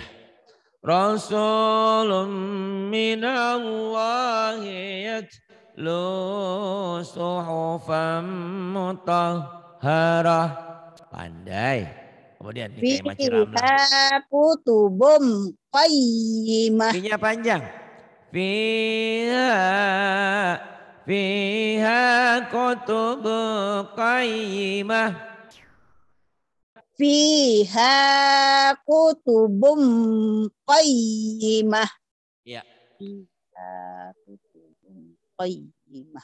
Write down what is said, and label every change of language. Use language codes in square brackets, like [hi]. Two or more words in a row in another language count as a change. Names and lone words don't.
[ar] رسول من الله يتلو صحفا مطهرة. [bjn] Pandai. Kemudian nih kayak Maci Ramlah. [ar] فيها كتب قيمة. [bjn] Finya panjang. [ar] فيها كتب قيمة. فيها كتب قيمة. [bjn] Ya. [ar] فيها كتب قيمة.